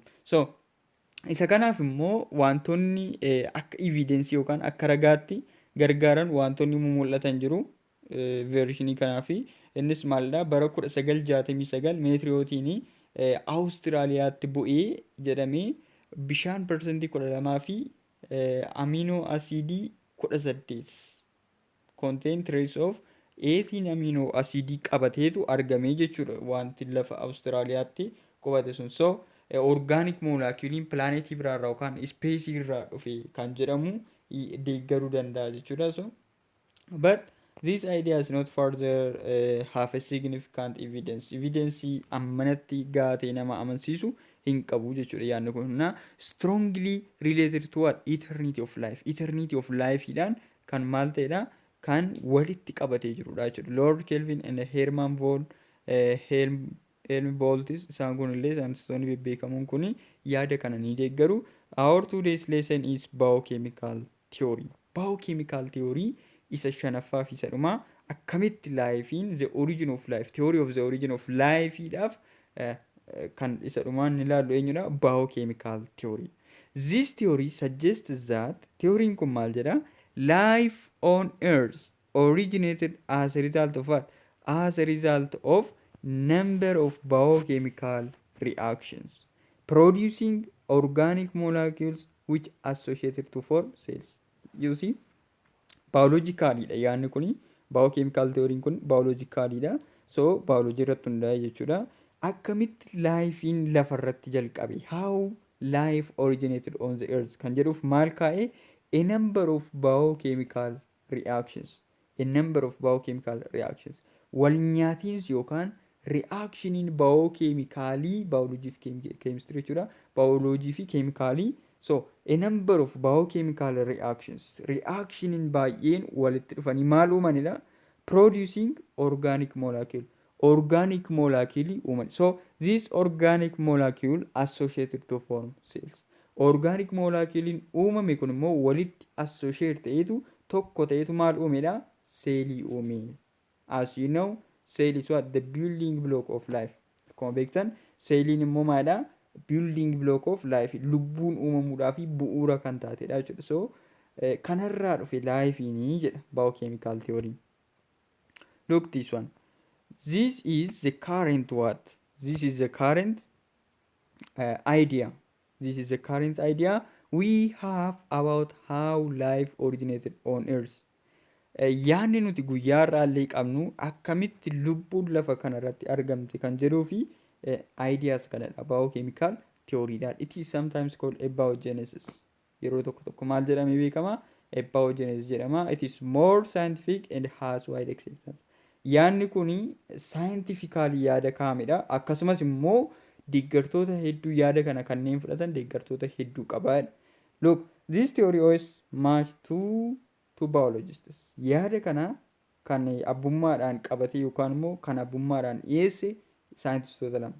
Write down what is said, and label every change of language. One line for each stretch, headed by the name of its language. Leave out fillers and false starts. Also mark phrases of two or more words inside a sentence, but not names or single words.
Oromo: So isa kanaaf immoo wantoonni akka evidensii yookaan akka ragaatti gargaaran wantoonni mul'atan jiru versionii kanaafi innis maalidha bara 1969 meetiriyootiin Awustiraaliyaatti bu'ee jedhamee bishaan parsantii 12 fi aminoo asiidii 18
English: contain trace of
Oromo: 18 aminoo asiidii qabateetu argamee jechuudha wanti lafa Awustiraaliyaatti qubate sun. So organic moleculein pilaanetii biraarraa yookaan ispeesii irraa dhufe kan jedhamu deeggaruu danda'a jechuudha.
English: So but this idea is not further have a significant evidence.
Oromo: Evidence ammanatti gaatee nama amansiisu hin qabu jechuudha yaadni kun.
English: Strongly related to what? Eternity of life. Eternity of life
Oromo: idhaan kan maal ta'edha? Kan walitti qabatee jirudha jechuudha. Lord Kelvin and Herman von Helmholtz isaan kunillee saayintistoonni bebbeekamoon kun yaada kana ni deeggaru.
English: Our today's lesson is biochemical theory. Biochemical theory
Oromo: isa shanaffaa fi isa dhumaa akkamitti laayifiin
English: the origin of life theory of the origin of lifeidhaaf
Oromo: kan isa dhumaan ni ilaallu eenyudha?
English: Biochemical theory. This theory suggests that
Oromo: theoryin kun maal jedha?
English: Life on earth originated as a result of what? As a result of number of biochemical reactions producing organic molecules which associated to form cells. You see?
Oromo: Biologicalidha yaadni kuni
English: biochemical theoryin
Oromo: kun biologicalidha. So biology irratti hundaa'e jechuudha. Akkamitti laayifiin lafarratti jalqabe?
English: How life originated on the earth
Oromo: kan jedhuuf maal kaa'e?
English: A number of biochemical reactions. A number of biochemical reactions.
Oromo: Wal nyaatiinsi yookaan reactioniin biochemicalii biology fi chemistry jechuudha. Biology fi chemicalii.
English: So a number of biochemical reactions.
Oromo: Reactionin baay'een walitti dhufanii maal uumanidha?
English: Producing organic molecule. Organic molecule uuman. So this organic molecule associated to form cells. Organic moleculein
Oromo: uumame kun immoo walitti associate ta'eetu tokko ta'eetu maal uumedha? Seelii uume.
English: As you know, cell is what? The building block of life.
Oromo: Akkuma beektan seeliin immoo maalidha?
English: Building block of life
Oromo: lubbuun uumamuudhaa fi bu'uura kan taatedha jechuudha. So kanarraa dhufe laayifiinii jedha
English: biochemical theory. Look this one. This is the current what? This is the current idea. This is the current idea we have about how life originated on earth.
Oromo: Yaanni nuti guyyaarraa illee qabnu akkamitti lubbuun lafa kanarratti argamte kan jedhuu fi ideas kanadha
English: biochemical theoryidha. It is sometimes called abiogenesis.
Oromo: Yeroo tokko maal jedhamee beekama? Abiogenesis jedhama.
English: It is more scientific and has wide acceptance.
Oromo: Yaanni kuni scientifically yaada kaa'amedha. Akkasumas immoo deeggartoota hedduu yaada kana kanneen fudhatan deeggartoota hedduu qaba.
English: Look, this theory owes much to biologists.
Oromo: Yaada kana kan abbummaadhaan qabate yookaan immoo kan abbummaadhaan dhiyeesse saayintistoota lama.